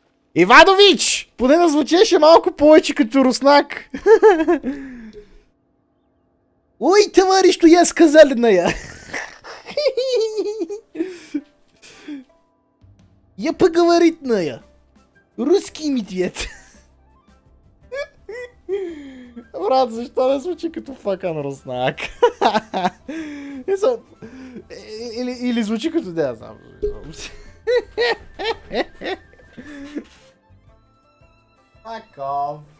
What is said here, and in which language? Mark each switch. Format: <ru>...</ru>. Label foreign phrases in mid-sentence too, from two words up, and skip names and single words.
<bg>Иванович! Поне да звучеше малко повече като руснак.</bg> <ru>Ой, товарищ, что я сказал на я. Я поговорить на я. Русский медведь.</ru> <bg>Брат, защо не звучи като факан руснак? Или звучи като... Да, знам.</bg> <en>Fuck off.</en>